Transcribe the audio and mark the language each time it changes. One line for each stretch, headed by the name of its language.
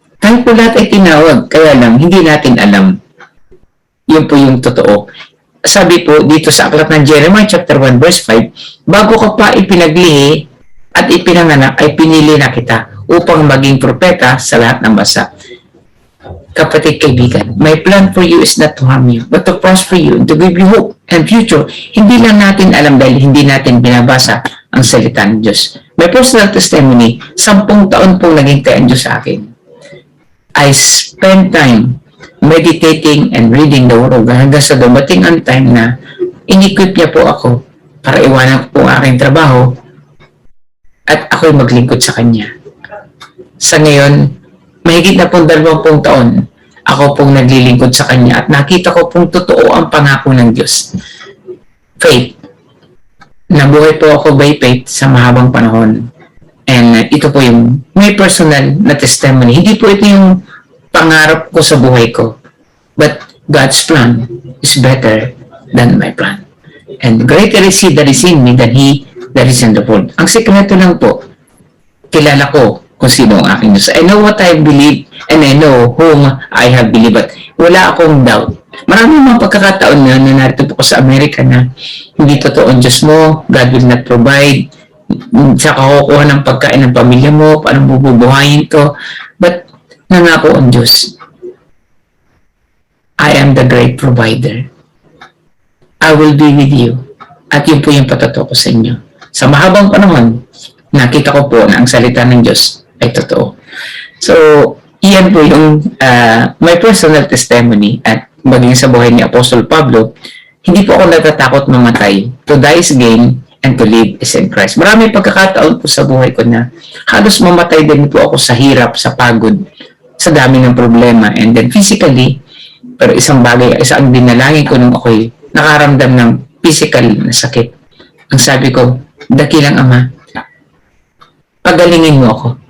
Filipino: Tayo po lahat ay tinawag, kaya lang, hindi natin alam. Yun po yung totoo. Sabi po dito sa aklat ng Jeremiah chapter 1 verse 5, bago ka pa ipinaglihi at ipinanganak, ay pinili na kita upang maging propeta sa lahat ng bansa. Kapatid, kaibigan,
English: my plan for you is not to harm you, but to prosper you, to give you hope and future.
Filipino: Hindi lang natin alam dahil hindi natin binabasa ang salita ng Diyos.
English: My personal testimony,
Filipino: 10 taon pong naging ang Diyos sa akin.
English: I spend time meditating and reading the Word of God
Filipino: hanggang sa dumating ang time na in-equip niya po ako para iwanan ko po ang aking trabaho at ako'y maglingkod sa Kanya. Sa ngayon, mahigit na pong 20 taon, ako pong naglilingkod sa Kanya at nakita ko pong totoo ang pangako ng Diyos. Faith. Nabuhay po ako by faith sa mahabang panahon. And ito po yung may personal na testimony. Hindi po ito yung pangarap ko sa buhay ko.
English: But God's plan is better than my plan. And greater is He that is in me than he that is in the world.
Filipino: Ang sekreto lang po, kilala ko kung sino ang aking Diyos.
English: I know what I believe and I know whom I have believed.
Filipino: But wala akong doubt. Maraming mga pagkakataon na narito po ko sa Amerika na hindi totoo ang Diyos mo,
English: God will not provide,
Filipino: sa kakukuha ng pagkain ng pamilya mo, paano bububuhayin to. But nangako ang Diyos,
English: I am the great provider. I will be with you.
Filipino: At yun po yung patotoo ko sa inyo. Sa mahabang panahon, nakita ko po na ang salita ng Diyos ay totoo. So, iyan po yung my personal testimony at maging sa buhay ni Apostle Pablo, hindi po ako natatakot mamatay.
English: To die is gain and to live is in Christ.
Filipino: Marami pagkakataon po sa buhay ko na halos mamatay din po ako sa hirap, sa pagod, sa dami ng problema.
English: And then physically,
Filipino: pero isang dinalangin ko nung ako'y nakaramdam ng physical na sakit. Ang sabi ko, dakilang Ama, pagalingin mo ako.